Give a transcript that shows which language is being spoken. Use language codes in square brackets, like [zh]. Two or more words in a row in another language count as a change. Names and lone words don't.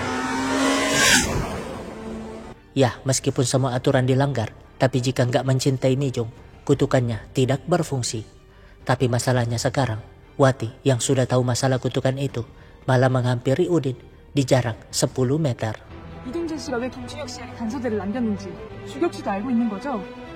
[id] Ya, meskipun semua aturan dilanggar, tapi jika nggak mencintai Mijung, kutukannya tidak berfungsi. Tapi masalahnya sekarang, Wati yang sudah tahu masalah kutukan itu malah menghampiri Udin di jarak 10 meter. [ko] 이동진 씨가 왜 김준혁 씨에게 단서들을 남겼는지 주격씨도 알고 있는 거죠?